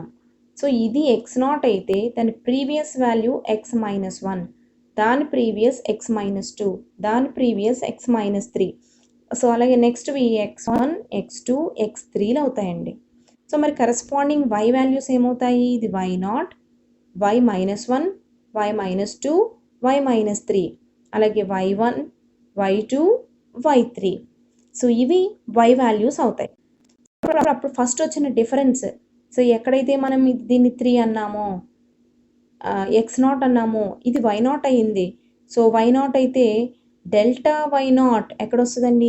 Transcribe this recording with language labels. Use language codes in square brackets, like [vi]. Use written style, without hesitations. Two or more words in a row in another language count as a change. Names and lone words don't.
[te] సో ఇది x0 అయితే దాని [en] previous value [te] x-1, దాని ప్రీవియస్ x-2, దాని ప్రీవియస్ x-3. సో అలాగే నెక్స్ట్ ఈ x1, x2, x3లు అవుతాయండి. సో మరి [en] corresponding y values [te] ఏమవుతాయి? ఇది y0, y-1, y-2, y-3, అలాగే y1, y2, y3. సో ఇవి y వాల్యూస్ అవుతాయి. అప్పుడు ఫస్ట్ వచ్చిన డిఫరెన్స్, సో ఎక్కడైతే మనం దీన్ని 3 అన్నామో, x0 అన్నామో, ఇది y0 అయ్యింది. సో y0 అయితే డెల్టా y0 ఎక్కడ వస్తుందండి?